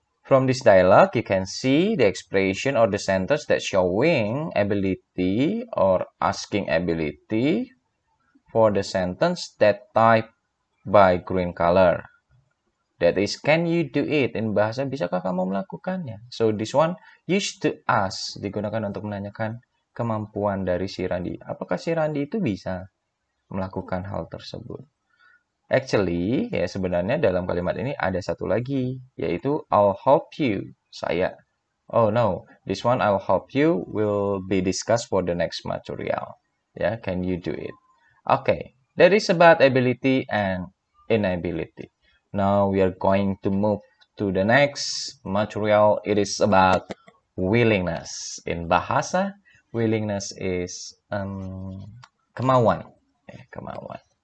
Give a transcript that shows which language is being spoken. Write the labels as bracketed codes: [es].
[en] From this dialogue, you can see the expression or the sentence that showing ability or asking ability for the sentence that type by green color. That is, can you do it? In bahasa, [id] bisakah kamu melakukannya? [en] So, this one used to ask, [id] digunakan untuk menanyakan kemampuan dari si Randi. Apakah si Randi itu bisa melakukan hal tersebut? Actually, ya sebenarnya dalam kalimat ini ada satu lagi, yaitu [en] I'll help you. [id] Saya. [en] Oh no, this one I'll help you will be discussed for the next material. Ya, can you do it? Okay, that is about ability and inability. Now we are going to move to the next material. It is about willingness. In bahasa, willingness is kemauan. Kemauan.